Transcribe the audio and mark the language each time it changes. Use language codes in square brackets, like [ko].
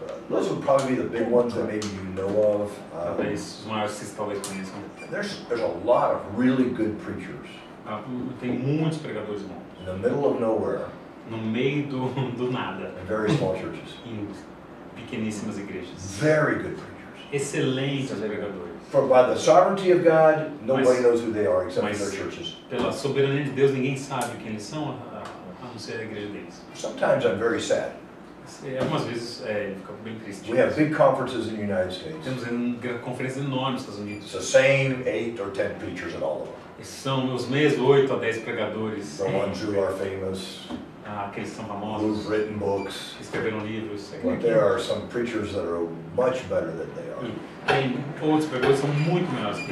[en] Those would probably be the big ones that maybe you know of. [pt] Talvez os maiores que vocês talvez conheçam. [en] There's a lot of really good preachers. [pt] Tem muitos pregadores bons. [en] In the middle of nowhere. [pt] No meio do nada. [en] In very small churches. [pt] Em pequeníssimas igrejas. [en] Very good preachers. [pt] Excelentes pregadores. [en] For by the sovereignty of God, nobody [pt] Mas- [en] knows who they are except for [pt] mas- [en] their churches. [pt] Pela soberania de Deus, ninguém sabe quem eles são, a não ser a igreja deles. [en] Sometimes I'm very sad. [pt] Algumas vezes fica bem triste. [en] We have big conferences in the United States. [pt] Temos conferências enormes nos Estados Unidos. [en] It's the same 8 or 10 preachers at all of them. [pt] E são os mesmos 8 a 10 pregadores. [en] The ones who are famous, [pt] Aqueles que são [en] who've [pt] famosos, [en] written books. [pt] que escreveram livros. [en] But there are some preachers that are much better than they are. [pt] Tem outros pregadores que são muito melhores que